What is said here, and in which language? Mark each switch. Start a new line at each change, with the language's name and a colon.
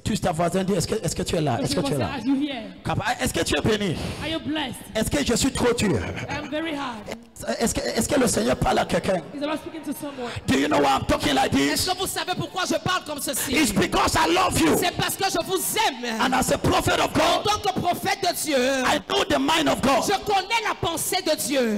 French: Tu ta voisin dit, est-ce que tu es là? Est-ce que tu es là?
English: Are you here?
French: Est-ce que tu es béni?
English: Are you blessed?
French: Est-ce que je suis trop dur?
English: I'm very hard.
French: Est-ce que le Seigneur parle à quelqu'un?
English: Is the Lord speaking to someone? Do you know why I'm talking like
French: Est-ce
English: this?
French: que vous savez pourquoi je parle comme ceci?
English: It's because I love you.
French: C'est parce que je vous aime.
English: And as a prophet of
French: En
English: God,
French: tant que prophète de Dieu,
English: I know the mind of God.
French: je connais la pensée de Dieu.